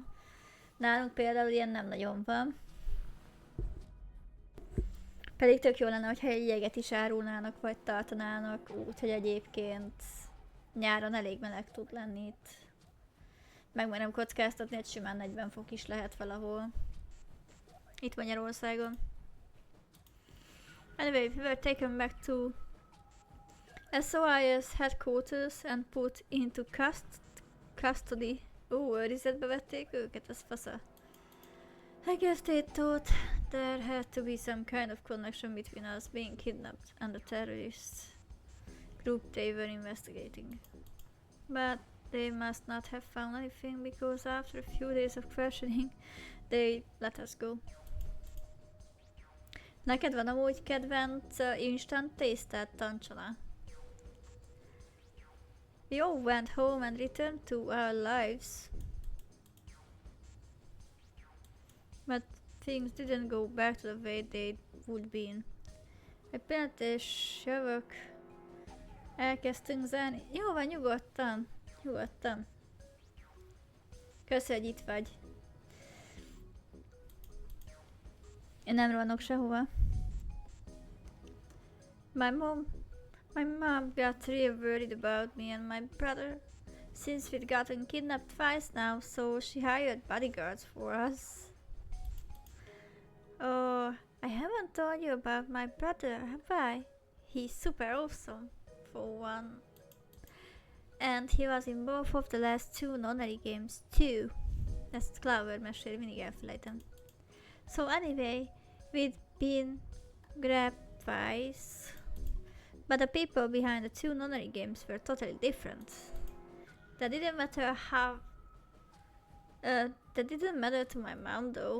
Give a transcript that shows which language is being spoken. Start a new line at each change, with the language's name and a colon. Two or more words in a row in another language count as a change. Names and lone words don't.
Hungarian: Nálunk például ilyen nem nagyon van. Pedig tök jó lenne, hogyha egy jeget is árulnának, vagy tartanának, úgyhogy egyébként nyáron elég meleg tud lenni itt. Megmerem kockáztatni, hogy simán 40 fok is lehet valahol. Itt Magyarországon.
English: Anyway, we were taken back to SOIS headquarters and put into custody.
Hungarian: Őrizetbe vették őket, ez fasza.
English: I guess they thought there had to be some kind of connection between us being kidnapped and the terrorist group they were investigating. But they must not have found anything because after a few days of questioning, they let us go.
Hungarian: Neked van amúgy kedvenc instant tésztát, Tancsala?
English: We all went home and returned to our lives. But things didn't go back to the way they would been.
Hungarian: Egy pillanat és jövök. Elkezdtünk zárni. Jó van, nyugodtan. Nyugodtan. Köszi, hogy itt vagy. Én nem rohanok sehova.
English: My mom got real worried about me and my brother since we'd gotten kidnapped twice now, so she hired bodyguards for us. Oh, I haven't told you about my brother, have I? He's super awesome, for one. And he was in both of the last 2 nonary games too.
Hungarian: Ezt Clover meséli, mindig elfelejtem.
English: So anyway, we'd been grabbed twice. But the people behind the 2 nonary games were totally different. That didn't matter that didn't matter to my mom though.